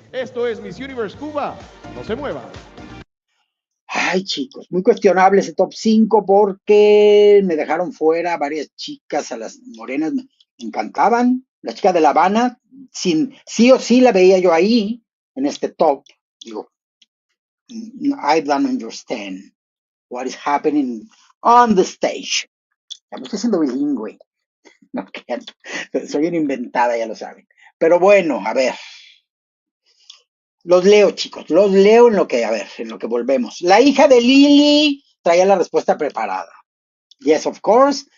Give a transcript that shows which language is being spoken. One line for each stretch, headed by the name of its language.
Spanish: Esto es Miss Universe Cuba. No se muevan. Ay, chicos, muy cuestionable ese top 5 porque me dejaron fuera varias chicas, a las morenas me encantaban. La chica de La Habana, sí o sí la veía yo ahí, en este top. Digo,
English: I don't understand what is happening on the stage.
Spanish: Ya me estoy siendo bilingüe. No, soy una inventada, ya lo saben. Pero bueno, a ver. Los leo, chicos, los leo en lo que volvemos. La hija de Lili traía la respuesta preparada.
English: Yes, of course.